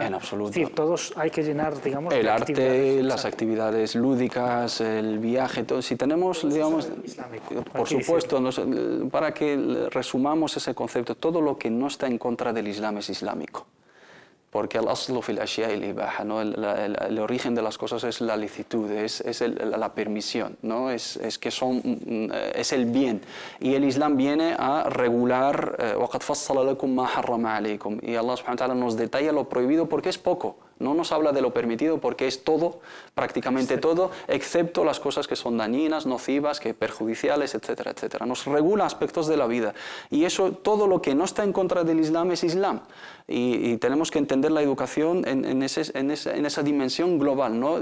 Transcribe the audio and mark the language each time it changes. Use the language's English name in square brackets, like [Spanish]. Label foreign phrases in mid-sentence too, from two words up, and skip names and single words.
[Spanish] En absoluto. Es decir, todos hay que llenar, digamos, el arte, las actividades lúdicas, el viaje, todo. Si tenemos, digamos, por supuesto, para que resumamos ese concepto, todo lo que no está en contra del Islam es islámico. Porque el [Arabic] أصل في الأشياء الإباحة, [Spanish] ¿no? El origen de las cosas es la licitud, es la permisión, ¿no? Es el bien. Y el Islam viene a regular, [Arabic] وَقَدْ فَصَّلَ لَكُمْ مَا حَرَّمَ عَلَيْكُمْ, [Spanish] y Allah [Arabic] سبحانه وتعالى [Spanish] nos detalla lo prohibido porque es poco. No nos habla de lo permitido porque es todo, prácticamente todo, excepto las cosas que son dañinas, nocivas, que perjudiciales, etcétera, etcétera. Nos regula aspectos de la vida. Y eso, todo lo que no está en contra del Islam es Islam. Y tenemos que entender la educación en esa dimensión global, ¿no?